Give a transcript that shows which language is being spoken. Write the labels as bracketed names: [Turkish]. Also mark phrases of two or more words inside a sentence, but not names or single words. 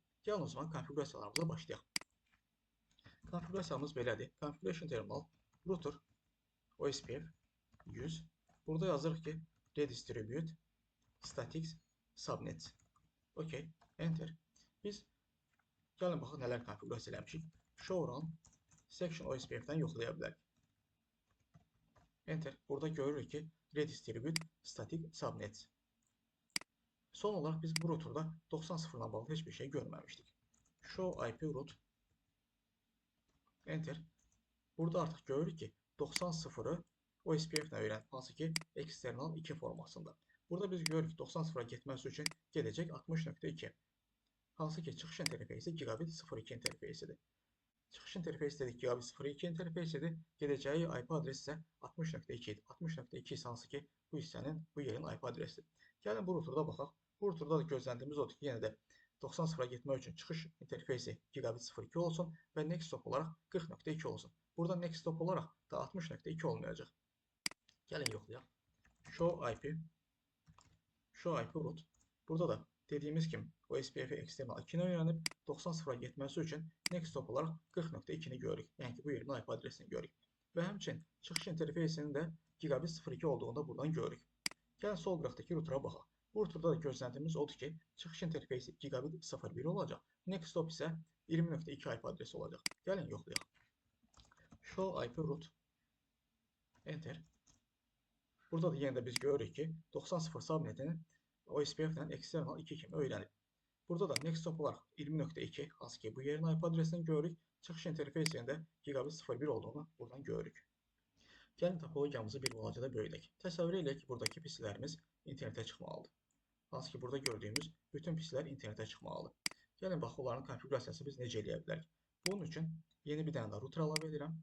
[Azerbaijani] Gəlin o zaman konfigurasiyalarımıza başlayaq. Konfigurasiyamız belədir. [English] Configuration terminal router OSPF 100. [Azerbaijani] Burada yazırıq ki, [English] redistribute statics subnets. Okey, enter. [Azerbaijani] Biz gəlin baxaq nələr konfigurasiya eləmişik. [English] Show run section [Azerbaijani] OSPF-dən yoxlaya bilərik. Enter. Burada görürük ki, [English] redistribute static subnets. [Azerbaijani] Son olaraq biz bu routerda 90.0-la bağlı heç bir şey görməmişdik. [English] Show IP root. Enter. [Azerbaijani] Burada artıq görürük ki, 90.0-ı OSPF-lə öyrənib, hansı ki, external 2 formasında. Burada biz görürük ki, 90.0-a getməsi üçün gedəcək 60.2. Hansı ki, çıxış interfeysi gigabit 02 interfeysidir. Çıxış interfeysi dedik, gigabit 02 interfeysidir. Gedəcəyi IP adresi isə 60.2 idi. 60.2 isə hansı ki, bu hissənin, bu yerin IP adresidir. Gəlin bu routerda baxaq. Bu routerda da gözləntimiz odur ki, yenə də 90.0-a getmək üçün çıxış interfeysi gigabit 02 olsun və [English] next stop [Azerbaijani] olaraq 40.2 olsun. Burada [English] next stop [Azerbaijani] olaraq da 60.2 olmayacaq. Gəlin yoxlayaq. [English] Show IP root. [Azerbaijani] Burada da dediyimiz kimi OSPF external 2-ni öyrənib 90.0-a getməsi üçün [English] next stop [Azerbaijani] olaraq 40.2-ni görürük. Yəni ki, bu yerin IP adresini görürük. Və həmçinin çıxış interfeysinin də gigabit 02 olduğunu da buradan görürük. Gəlin sol qıraqdakı router'a baxaq. Bu routerda da gözləntimiz odur ki, çıxış interfeysi gigabit 01 olacaq. [English] Next stop [Azerbaijani] isə 20.2 IP adresi olacaq. Gəlin yoxlayaq. [English] Show IP root. Enter. [Azerbaijani] Burada da yenə də biz görürük ki, 90.0 subnetini OSPF-lə external 2 kimi öyrənib. Burada da [English] next stop [Azerbaijani] olaraq 20.2, hansı ki, bu yerin IP adresini görürük. Çıxış interfeysində gigabit 01 olduğunu buradan görürük. Gəlin topologiyamızı bir balaca da böyüdək. Təsəvvür edək ki, buradakı pislərimiz internetə çıxmalıdır. Hansı ki, burada gördüyümüz bütün pislər internetə çıxmalıdır. Gəlin bax, onların konfigurasiyası biz necə eləyə bilərik. Bunun üçün yeni bir dənə də router əlavə edirəm.